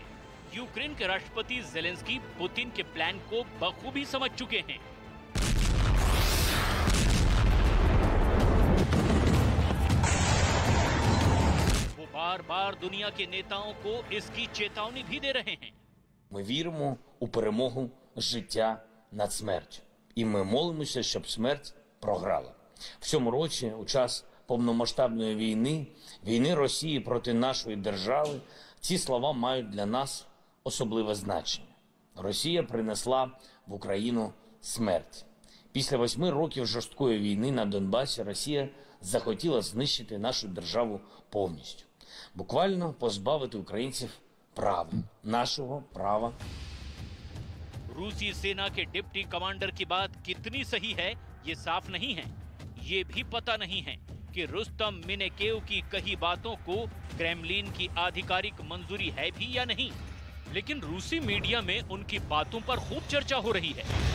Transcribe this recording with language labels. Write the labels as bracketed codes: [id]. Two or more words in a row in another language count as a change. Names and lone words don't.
[hi] यूक्रेन के राष्ट्रपति ज़ेलेंस्की पुतिन के प्लान को बखूबी समझ चुके हैं। बार-बार दुनिया के नेताओं को इसकी चेतावनी भी दे रहे हैं। [uk] Ми віримо у перемогу життя над смертю. І ми молимося, щоб смерть програла. В цьому році, у час повномасштабної війни Росії проти нашої держави, ці слова мають для нас особливе значення. Росія принесла в Україну смерть. Після 8 років жорсткої війни на Донбасі Росія захотіла знищити нашу державу повністю. Буквально позбавити українців права, нашого права. [hi] रूसी सेना के [en] deputy commander [hi] की बात कितनी सही है, ये साफ नहीं है। ये भी पता नहीं है कि रुस्तम मिनेकेव की कही बातों को क्रेमलिन की आधिकारिक मंजूरी है भी या नहीं। लेकिन रूसी मीडिया में उनकी बातों पर खूब चर्चा हो रही है।